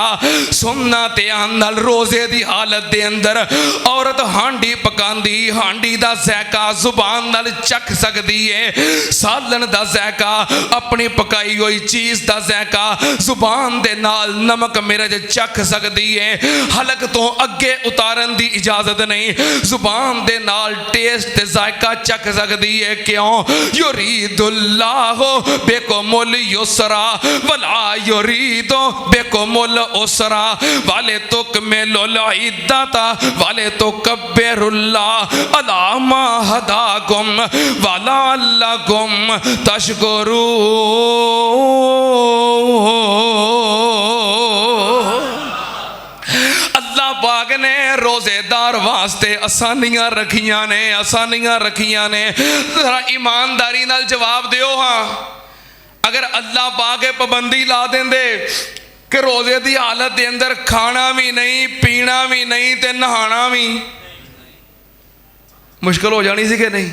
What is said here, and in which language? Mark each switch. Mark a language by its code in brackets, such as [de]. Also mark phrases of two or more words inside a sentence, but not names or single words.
[pa] سننا دھیان نال، روزے کی حالت کے اندر عورت ہانڈی پکاندی، ہانڈی دا ذائقہ زبان نال چکھ سکتی ہے، سالن دا ذائقہ، اپنی پکائی ہوئی چیز دا ذائقہ زبان دے نال نمک مرچ چکھ سکتی ہے. حلق توں اگے اتارن کی اجازت نہیں، زبان دے نال ٹیسٹ تے ذائقہ چکھ سکتی ہے. क्यों? [ar] يريد الله بكم اليسر ولا يريد بكم العسر ولتكملوا العدة ولتكبروا الله على ما هداكم ولعلكم تشكرون. [pa] اللہ پاک نے روزے دار واسطے آسانیاں رکھیاں نے، آسانیاں رکھیاں نے. ذرا ایمانداری نال جواب دیو ہاں، اگر اللہ پاک پابندی لا دیندے کہ روزے کی حالت کے اندر کھانا بھی نہیں، پینا بھی نہیں تے نہانا بھی، مشکل ہو جانی سی کہ نہیں?